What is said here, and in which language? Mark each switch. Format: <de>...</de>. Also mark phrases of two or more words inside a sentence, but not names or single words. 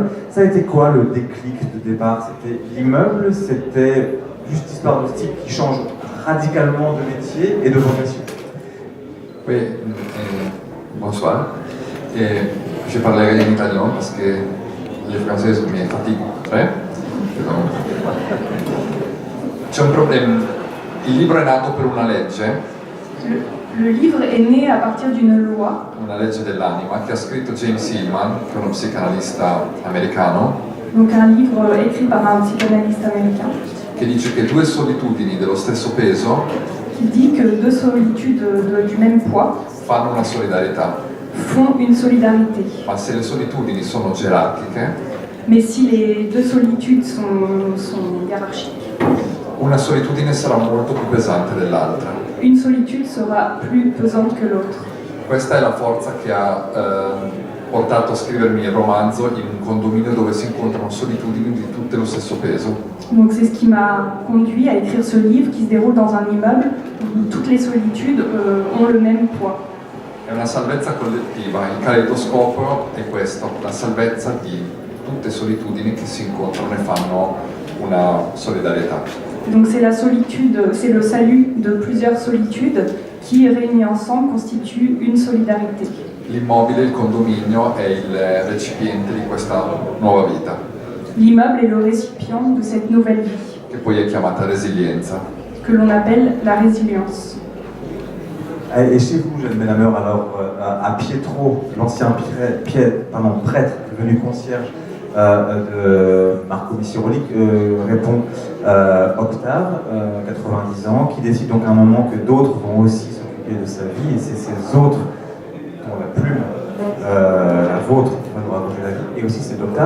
<fr>Ça a été quoi le déclic de départ? C'était l'immeuble, c'était juste histoire de style qui change radicalement de métier et de vocation? Oui, bonsoir. Je parlerai in italien parce que le français mi fatigue.</fr> <it>C'è un problema. Il libro è nato per una legge.</it> <fr>Le livre est né à partir d'une loi.</fr> <it>Una legge dell'anima che ha scritto James Hillman, che è uno psicanalista americano.</it> <fr>Donc un livre écrit par un psychanalyste américain.</fr> <it>Che dice che due solitudini dello stesso peso.</it> <fr>Qui dit que deux solitudes du même poids</fr> <it>fanno una solidarietà.</it> <fr>Font une solidarité.</fr> <it>Ma se le solitudini sono gerarchiche,</it> <fr>mais si les deux solitudes sont hiérarchiques,</fr> <it>una solitudine sarà molto più pesante dell'altra.</it> <fr>Une solitude sera plus pesante que l'autre.</fr> <it>Questa è la forza che ha portato a scrivermi il romanzo in un condominio dove si incontrano solitudini di tutte lo stesso peso.</it> <fr>Donc c'est ce qui m'a conduit à écrire ce livre qui se déroule dans un immeuble où toutes les solitudes ont le même poids.</fr> <it>È una salvezza collettiva, il caleidoscopo è questo, la salvezza di tutte solitudini che si incontrano e fanno una solidarietà.</it> <fr>Donc c'est la solitude, c'est le salut de plusieurs solitudes qui, réunis ensemble, constituent une solidarité.</fr> <it>L'immobile, il condominio è il recipiente di questa nuova vita.</it> <fr>L'immeuble est le récipient de cette nouvelle vie.</fr> <it>Che poi è chiamata resilienza.</it> <fr>Que l'on appelle la résilience. Et chez vous, Jeanne Benhammer, alors à Pietro, l'ancien prêtre devenu concierge de Marco Missiroli, répond Octave, 90 ans, qui décide donc à un moment que d'autres vont aussi s'occuper de sa vie, et c'est ces autres dont la plume, la vôtre, qui va nous raconter la vie, et aussi c'est d'Octave.</fr>